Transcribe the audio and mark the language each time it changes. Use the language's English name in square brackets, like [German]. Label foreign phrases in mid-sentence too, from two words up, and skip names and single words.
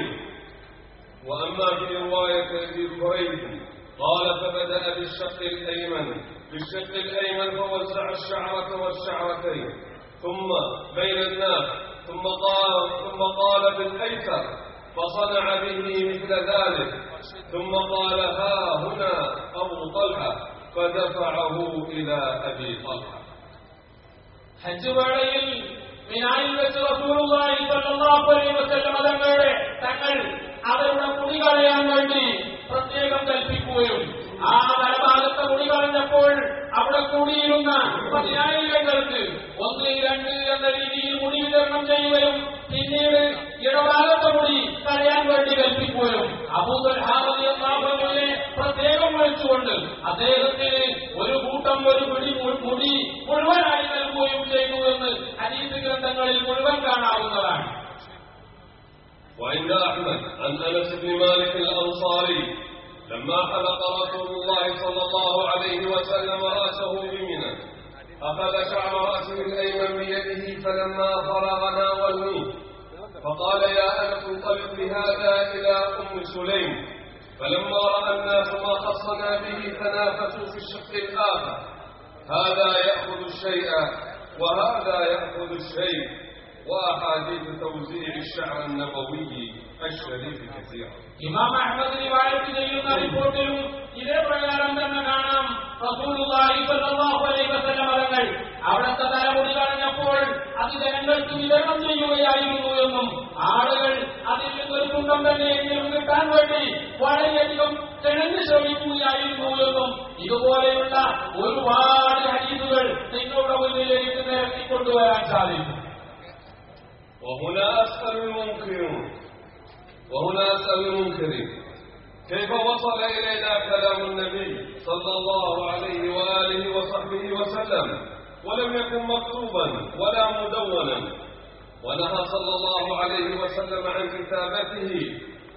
[Arabic] وأما في رواية أبي كريب قال فبدأ بالشق الأيمن فوزع الشعرة والشعرتين ثم بين الناس ثم قال بالأيسر فصنع به مثل ذلك، ثم قال ها هنا أبو طلحة فدفعه إلى أبي طلحة. [Malayalam] ഹജ്ജ് വേളയിൽ മിനായിൽ വെച്ച് [Arabic] رسول الله صلى الله عليه وسلم [Malayalam] തങ്ങൾ അവരുടെ മുടി കളയാൻ വേണ്ടി പ്രത്യേകം കൽപ്പിക്കുകയും ആ വലഭാഗത്തെ മുടി കളഞ്ഞപ്പോൾ അവിടെ കൂടിയിരുന്ന 10,000-ങ്ങൾക്ക് 1, 2 എന്ന രീതിയിൽ മുടി വിതരണം ചെയ്യുകയും പിന്നീട് ഇടഭാഗത്തെ മുടി കളയാൻ വേണ്ടി കൽപ്പിക്കുകയും അബൂ തൽഹ റളിയല്ലാഹു അൻഹുവിനെ പ്രത്യേകം വിളിച്ചുകൊണ്ട് അദ്ദേഹത്തിന് ഒരു കൂട്ടം ഒരു പിടി മുടി മുഴുവനായി നൽകുകയും ചെയ്തു എന്ന് ഹദീസ് ഗ്രന്ഥങ്ങളിൽ മുഴുവൻ കാണാവുന്നതാണ്. [Arabic] وعند أحمد عن أنس بن مالك الأنصاري لما حلق رسول الله صلى الله عليه وسلم رأسه بمنى أخذ شعر رأسه الأيمن بيده فلما فرغ ناولني فقال يا أنس انطلق بهذا إلى أم سليم. فلما رأى الناس ما خصنا به تنافسوا في الشق الآخر، هذا يأخذ الشيء وهذا يأخذ الشيء. وأحاديث توزيع الشعر النبوي الشريف كثيرة. [Malayalam] ഇമാം അഹ്മദ് റിവായത്ത് ചെയ്യുന്ന റിപ്പോർട്ടിലും ഇതേ പ്രകാരം തന്നെ കാണാം. [Arabic] رسول الله صلى الله عليه وسلم [Malayalam] തങ്ങൾ അവിടുത്തെ തലമുടി കളഞ്ഞപ്പോൾ അത് ജനങ്ങൾക്ക് വിതരണം ചെയ്യുകയായിരുന്നു എന്നും ആളുകൾ അതിൽ നിന്നൊരു കുണ്ടം തന്നെയെങ്കിലും കിട്ടാൻ വേണ്ടി വളരെയധികം കിണഞ്ഞ് ശ്രമിക്കുകയായിരുന്നു എന്നും ഇതുപോലെയുള്ള ഒരുപാട് ഹദീസുകൾ നിങ്ങളുടെ മുന്നിലേക്ക് നിരത്തിക്കൊണ്ടുവരാൻ സാധിക്കും. [Arabic] وهنا أسأل المنكرين كيف وصل إلينا كلام النبي صلى الله عليه وآله وصحبه وسلم ولم يكن مكتوبا ولا مدونا، ونهى صلى الله عليه وسلم عن كتابته